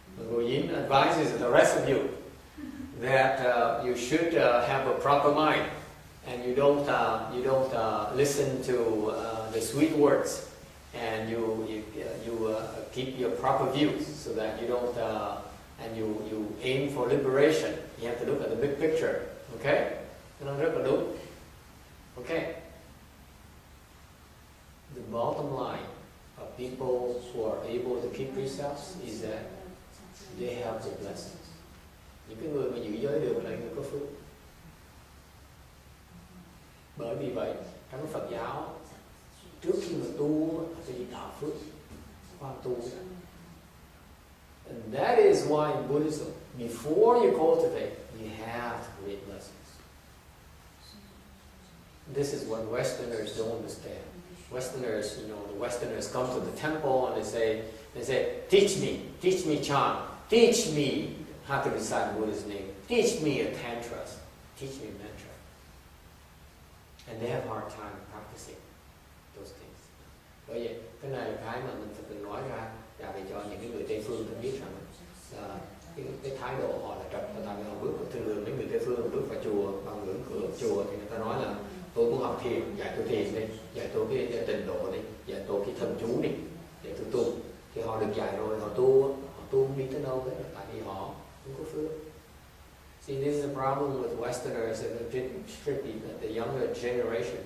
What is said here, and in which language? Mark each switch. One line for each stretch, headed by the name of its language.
English: Goyin advises the rest of you that you should have a proper mind, and you don't listen to the sweet words, and you keep your proper views, so that you don't and you aim for liberation. You have to look at the big picture. Okay?
Vietnamese: Nó rất là đúng.
English: Okay. The bottom line of people who are able to keep precepts is that they have the blessings.
Vietnamese: Những cái người mà giữ giới được là người có phước. Bởi vì vậy trong Phật giáo trước khi mà tu là phải đi tạo phước, khoan tu.
English: And that is why in Buddhism, before you cultivate, you have to create blessings. This is what Westerners don't understand. Westerners, you know, the Westerners come to the temple and they say, teach me chant, teach me how to recite Buddha's name, teach me a tantras, teach me mantra. And they have a hard time practicing those things.
Vietnamese: Bởi vậy, cái này là cái mà mình phải từng nói ra để cho những cái người Tây phương biết rằng cái thái độ họ là trật. Tại vì họ bước vào thường mấy người Tây phương bước vào chùa, vào ngưỡng cửa chùa thì người ta nói là tôi muốn học thiền, dạy tôi thiền đi, dạy tôi cái tịnh độ đi, dạy tôi cái thần chú đi, để tôi tu. Thì họ được dạy rồi, họ tu không đi tới đâu hết, tại vì họ không có phước.
English: See, this is a problem with Westerners and particularly the younger generation.